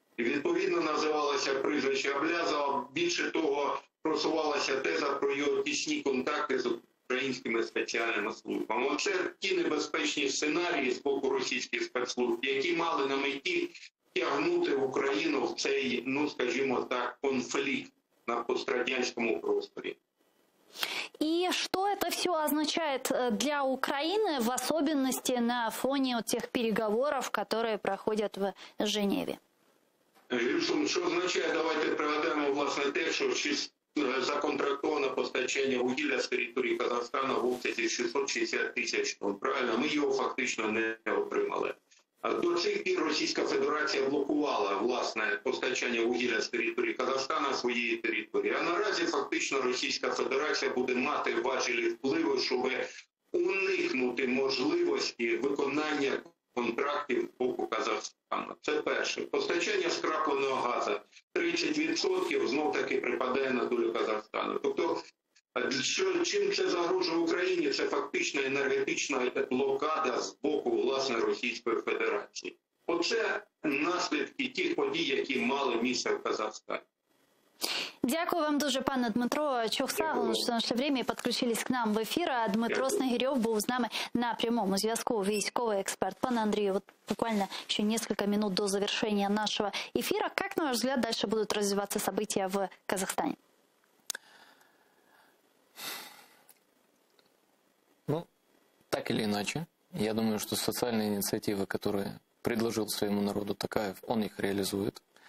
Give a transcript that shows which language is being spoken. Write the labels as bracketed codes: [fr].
[uk] Відповідно, називалося прізвище Аблязова. Більше того, просувалася теза про його тісні контакти з українськими спеціальними службами. Оце ті небезпечні сценарії з боку російських спецслужб, які мали на меті тягнути Україну в цей, скажімо так, конфликт на пострадянському просторі. [ru] И что это все означает для Украины, в особенности на фоне тех переговоров, которые проходят в Женеве? [uk] Що означає, давайте пригадаємо, власне, те, що законтрактоване постачання вугілля з території Казахстану в обсязі 660 тисяч тонн. Правильно? Ми його фактично не отримали. До цих пір Російська Федерація блокувала, власне, постачання вугілля з території Казахстана своєї території. А наразі фактично Російська Федерація буде мати важелі впливу, щоб уникнути можливості виконання контрактів з боку Казахстану. Це перше. Постачання скрапленого газу 30% знов-таки припадає на долю Казахстану. Тобто, чим це загрожує Україні? Це фактично енергетична блокада з боку, власне, Російської Федерації. Оце наслідки тих подій, які мали місце в Казахстані. Дякую вам дуже, пане Дмитро Чухса, що знайшли время і підключились к нам в ефір. А Дмитро Снегирьов був з нами на прямому зв'язку, військовий експерт. [ru] Пане Андрію, вот буквально еще несколько минут до завершения нашего эфира. Как, на ваш взгляд, дальше будут развиваться события в Казахстане? Так или иначе, я думаю, что социальные инициативы, которые предложил своему народу Токаев, он их реализует.